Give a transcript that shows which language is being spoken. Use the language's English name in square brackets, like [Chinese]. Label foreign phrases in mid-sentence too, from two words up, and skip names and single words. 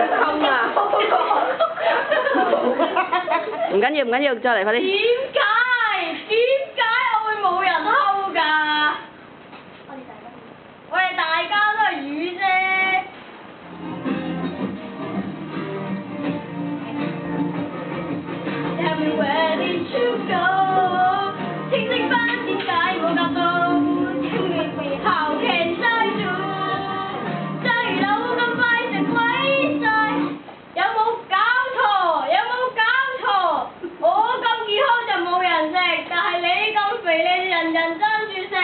[Cantonese] 痛啊！唔緊要，再嚟快啲。點解我會冇人偷㗎？我哋大家都係魚啫。 [English] Tell me where did you go？ [Cantonese] 清晰返點解冇答到？請你後期再做。揸魚佬咁快食鬼晒，有冇搞錯？我咁健康就冇人食，但係你咁肥，你人人爭住食。